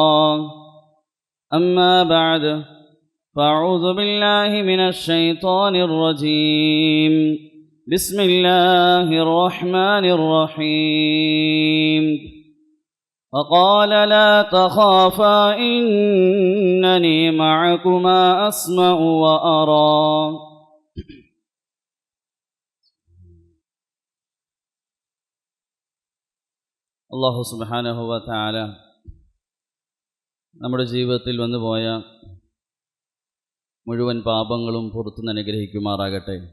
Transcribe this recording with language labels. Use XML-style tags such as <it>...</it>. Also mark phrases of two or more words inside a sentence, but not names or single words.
<ar>أما بعد، فأعوذ بالله من الشيطان الرجيم. بسم الله الرحمن الرحيم. فقال لا تخافا إنني معكما أسمع وأرى.</ar> <ml>അല്ലാഹു</ml> <ar>سبحانه وتعالى</ar> <ml>നമ്മുടെ ജീവിതത്തിൽ വന്നുപോയ മുഴുവൻ പാപങ്ങളും പുറത്തു അനുഗ്രഹിക്കുമാറാകട്ടെ.</ml>